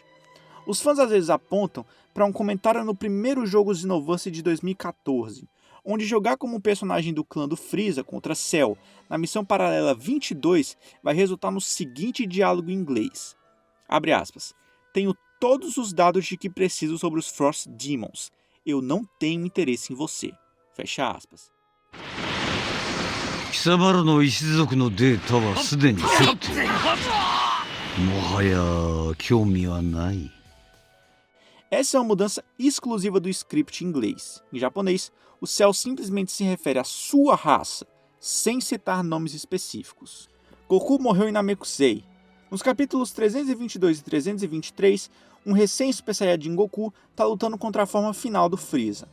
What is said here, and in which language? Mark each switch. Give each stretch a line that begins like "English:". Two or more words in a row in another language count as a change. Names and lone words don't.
Portuguese: Os fãs às vezes apontam para um comentário no primeiro jogo Xenoverse de 2014, onde jogar como um personagem do clã do Frieza contra Cell na missão paralela 22 vai resultar no seguinte diálogo em inglês. Abre aspas. Tenho todos os dados de que preciso sobre os Frost Demons. Eu não tenho interesse em você. Fecha aspas.
Japanese: 貴様らの一族のデータはすでに取っている。もはや興味はない。
Portuguese: Essa é uma mudança exclusiva do script em inglês. Em japonês, o Cell simplesmente se refere à sua raça, sem citar nomes específicos. Goku morreu em Namekusei. Nos capítulos 322 e 323, um recém-Super Saiyajin Goku está lutando contra a forma final do Frieza.